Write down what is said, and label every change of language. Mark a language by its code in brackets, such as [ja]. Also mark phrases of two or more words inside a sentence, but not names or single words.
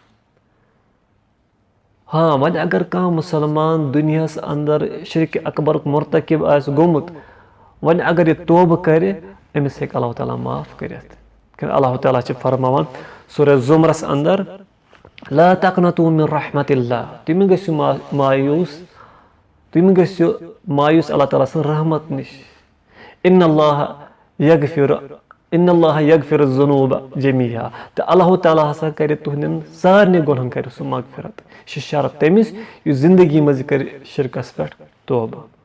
[ks] ہاں وۄنۍ اگر کانٛہہ مُسلمان دُنیاہس اندر شِرکہِ اکبرُک مُرتقِب آسہِ گوٚمُت وۄنۍ اگر یہِ توبہٕ کرِ أمِس ہیٚکہِ اللہ تعالیٰ معاف کٔرِتھ اللہ تعالیٰ چھِ فرماوان سورہ زُمرس اندر [ar] لا تقنطوا من رحمت اللہ [ks] تُہۍ مہٕ گٔژھِو مایوٗس اللہ تعالیٰ سٕنٛز رحمت نِش [ar] اِنَّ اللہِ یغفِرُ الذُنوٗبَ جمیٖعا [ks] تہٕ اللہ تعالیٰ ہسا کرِ تُہنٛدٮ۪ن سارنٕے گۄنہن کرِ سُہ مغفرت یہِ چھِ شرط تٔمِس یُس زندگی منٛز یہِ کرِ شِرکس پٮ۪ٹھ توبہٕ